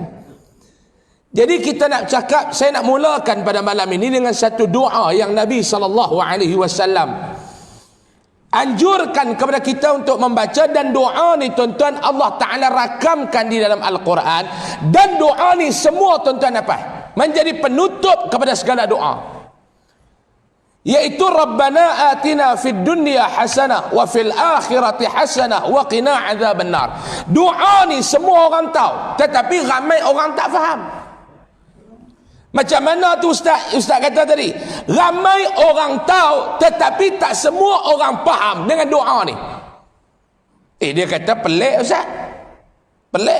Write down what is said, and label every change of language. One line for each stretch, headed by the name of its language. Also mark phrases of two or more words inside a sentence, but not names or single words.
Malay: Jadi kita nak cakap, saya nak mulakan pada malam ini dengan satu doa yang Nabi SAW anjurkan kepada kita untuk membaca. Dan doa ni tuan-tuan Allah Ta'ala rakamkan di dalam Al-Quran. Dan doa ni semua tuan-tuan apa? Menjadi penutup kepada segala doa, yaitu
Arabic: ربنا آتنا في الدنيا حسنة وفي الآخرة حسنة وقنا عذاب النار.
Malay: Doa ni semua orang tahu, tetapi ramai orang tak faham. Macam mana tu ustaz kata tadi, ramai orang tahu tetapi tak semua orang faham dengan doa ni. Dia kata pelik ustaz, pelik.